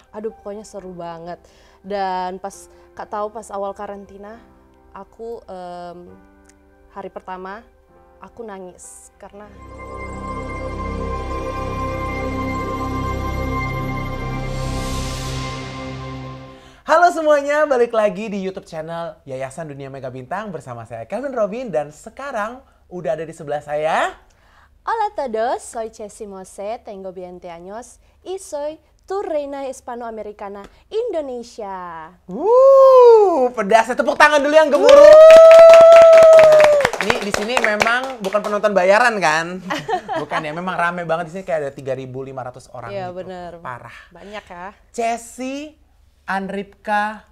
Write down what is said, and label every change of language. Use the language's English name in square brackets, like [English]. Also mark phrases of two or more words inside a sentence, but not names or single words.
[Indonesian] Aduh, pokoknya seru banget. Dan pas Kak tahu pas awal karantina, aku hari pertama aku nangis karena Halo semuanya, balik lagi di YouTube channel Yayasan Dunia Mega Bintang bersama saya Kelvin Robin, dan sekarang udah ada di sebelah saya. [Spanish] Hola a todos, soy Chessy Mose, tengo 20 años y soy tu reina hispanoamericana Indonesia. [Indonesian] Pedasnya tepuk tangan dulu yang gemuruh. Ini di sini memang bukan penonton bayaran kan? Bukan ya, memang rame banget di sini, kayak ada 3.500 orang Iya, gitu. bener. Parah. Banyak ya. Chessy Anripka